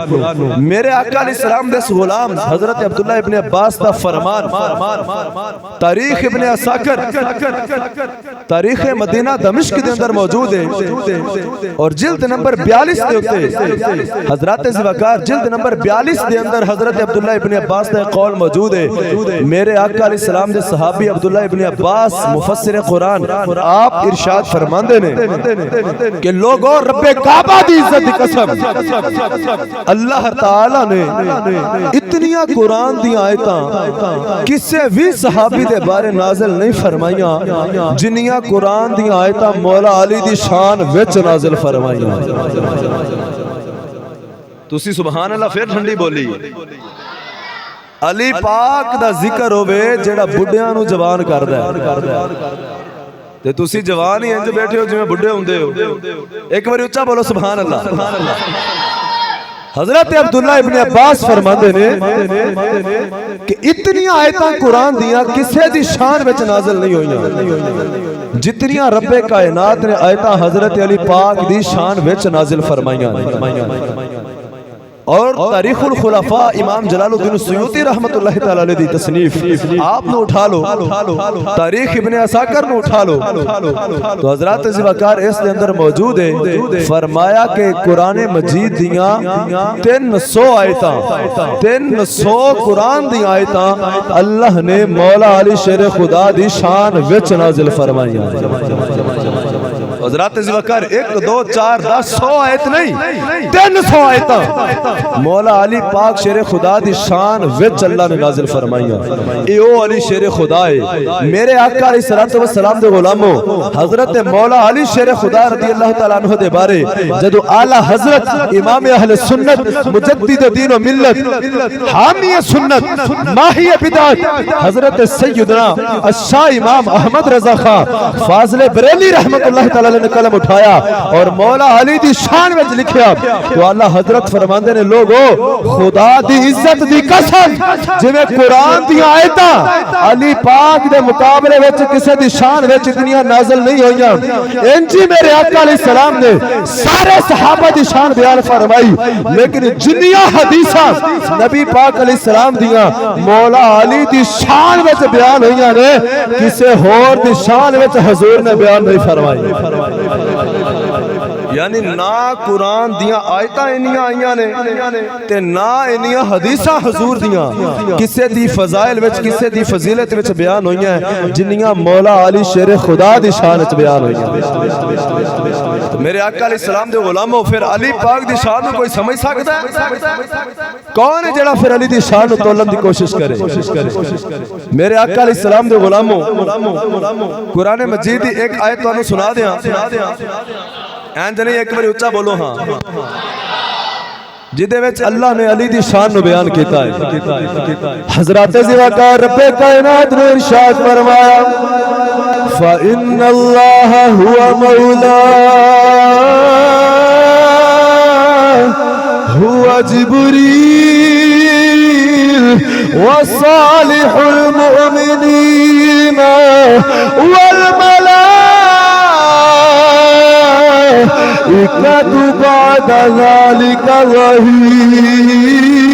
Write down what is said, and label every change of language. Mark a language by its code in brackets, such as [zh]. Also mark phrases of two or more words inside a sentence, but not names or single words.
[pa] میرے آقا علیہ السلام دے غلام حضرت عبداللہ ابن عباس دا فرمان تاریخ ابن عساکر تاریخ مدینہ دمشق دے اندر موجود ہے اور جلد نمبر 42 دے ہوتے حضرات وقار جلد نمبر 42 دے اندر حضرت عبداللہ ابن عباس دا قول موجود ہے۔ میرے آقا علیہ السلام دے صحابی عبداللہ ابن عباس مفسر قرآن آپ ارشاد فرماندے نے کہ لوگوں رب کعبہ دی عزت دی قسم اللہ تعالیٰ نے اتنیاں قرآن دی آیتاں کسے بھی صحابی دے بارے نازل نہیں فرمائیاں جنیاں قرآن دی آیتاں مولا علی دی شان وچ نازل فرمائیاں۔ تسی سبحان اللہ پھر ٹھنڈی بولی۔ علی پاک دا ذکر ہوئے جیڑا بڑھیاں نو جوان کردا ہے تے تسی جوان ہی انج بیٹھے ہو جو میں بڑھے ہوندے ہو۔ ایک بار اچھا بولو سبحان اللہ۔ حضرت عبداللہ ابن عباس فرماندے نے کہ اتنی آیتاں قرآن دیاں کسے دی شان وچ نازل نہیں ہوئیاں جتنیاں رب کائنات نے آیتاں حضرت علی پاک دی شان وچ نازل فرمائیاں۔ اور تاریخ الخلفاء امام جلال الدین سیوطی رحمت اللہ تعالیٰ علیہ دی تصنیف آپ نو اٹھا لو، تاریخ ابن عساکر نو اٹھا لو تو حضرات وقار اس دے اندر موجود ہے۔ فرمایا کہ قرآن مجید دیاں 300 آیتاں 300 قرآن دی آیتاں اللہ نے مولا علی شیر خدا دی شان وچ نازل فرمائیاں۔ حضرات ذوالفقار 1 2 4 10 100 آیت نہیں 300 آیتاں مولا علی پاک شیر خدا دی شان وچ اللہ نے نازل فرمائیاں اے او علی شیر خدا ہے میرے آقا علیہ الصلوۃ والسلام دے غلاموں حضرت مولا علی شیر خدا رضی اللہ تعالی عنہ دے بارے جدو اعلی حضرت امام اہل سنت مجدد دین و ملت حامی سنت ماہی بدعت حضرت سیدنا الشاہ امام احمد رضا خان فاضل بریلی رحمت اللہ تعالی علیہ نے قلم اٹھایا اور مولا علی دی شان وچ لکھیا تو اللہ حضرت فرماندے نے لوگو خدا دی عزت دی قسم جویں قرآن دی آیتاں علی پاک دے مقابلے وچ کسے دی شان وچ اتنیاں نازل نہیں ہوئیاں انجی میرے آقا علیہ السلام نے سارے صحابہ دی شان بیان فرمائی لیکن جنیاں حدیثاں نبی پاک علیہ السلام دیاں مولا علی دی شان وچ بیان ہوئیاں نے کسے ہور دی شان وچ حضور نے بیان نہیں فرمائی یعنی نہ قرآن دیاں آیتاں انیاں آئیاں نے تے نہ انیاں حدیثاں حضور دیاں کسے دی فضائل وچ کسے دی فضیلت وچ بیان ہوئیاں جنیاں مولا علی شیر خدا دی شان وچ بیان ہوئیاں میرے آقا علیہ السلام دے غلاموں پھر علی پاک دی شان [ur] کو کوئی سمجھ سکتا ہے [pa] کون ہے جڑا پھر علی دی شان تولن دی کوشش کرے میرے آقا علیہ السلام دے غلاموں قرآن مجید دی ایک آیت تو انہوں سنا دیاں اینجنی ایک باری اچھا بولو ہاں جدے وچ اللہ نے علی دی شان نو بیان کیتا ہے حضرات ذوالفقار رب کائنات نے ارشاد فرمایا [ar] فَإِنَّ اللَّهَ هُوَ مَوْلَاهُ هُوَ جِبْرِيلُ وَصَالِحُ الْمُؤْمِنِينَ وَالْمَلَائِكَةُ بَعْدَ ذَلِكَ ظَهِيرٌ